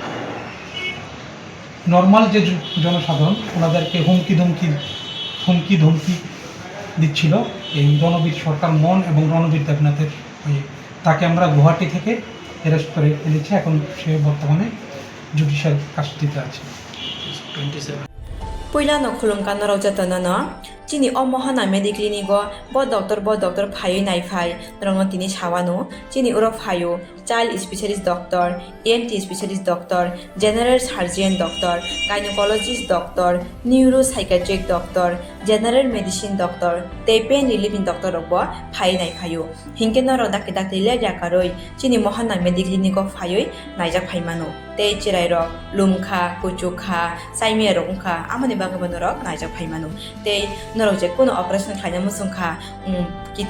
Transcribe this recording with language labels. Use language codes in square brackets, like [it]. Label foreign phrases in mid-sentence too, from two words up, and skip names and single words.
[bn] নর্মাল যে জনসাধারণ ওনাদেরকে হুমকি ধমকি দিচ্ছিল এই রণবীর সরকার মন এবং রণবীর দেবনাথের হয়ে। তাকে আমরা গুয়াহাটি থেকে অ্যারেস্ট করে এনেছি। এখন সে বর্তমানে [en] judicial custody [bn] আছে। [trp] Puyla no khulungkan no rojata no chini o mohana mediclinigo bo doctor phayo nai phai rongno tini sawano chini uro phayo [en] child specialist doctor, ENT specialist doctor, general surgeon doctor, gynecologist doctor, neuropsychiatric doctor, general medicine doctor, [trp] te [en] pain relieving doctor [trp] robo phai nai phayo hinke no rodak dak le jakaroi chini mohana mediclinigo phayo naijak phaimano te chirai rok lumkha kuchukha saimia rokha amani bagabano rok naijak phaimano te norok je kono operation khaina musungkha kidney